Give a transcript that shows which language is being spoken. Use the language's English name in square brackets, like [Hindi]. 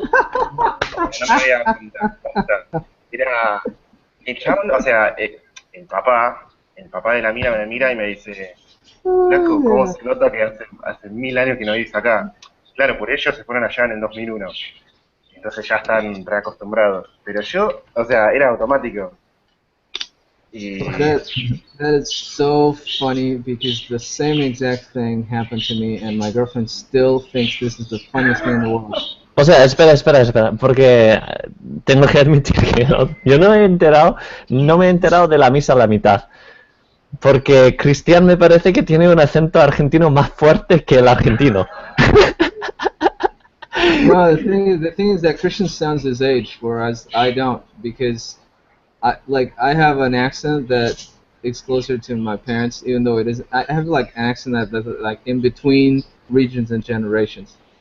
[Spanish] No me había dado cuenta. Era el chabón, o sea, el papá de la mina me mira y me dice, Blanco, ¿cómo se nota que hace 1000 años que no vivís acá? Claro, por ellos se fueron allá en el 2001. Entonces ya están reacostumbrados. Pero yo, o sea, era automático. [English] That is so funny because the same exact thing happened to me, and my girlfriend still thinks this is the funniest thing in the world. [Spanish] O sea, espera, porque tengo que admitir que yo no me he enterado de la misa a la mitad. Porque Cristian me parece que tiene un acento argentino más fuerte que el argentino. [English] No, the thing is that Christian sounds his age, whereas I don't, because I have an accent that is closer to my parents, even though it is. I have like an accent that's like in between regions and generations.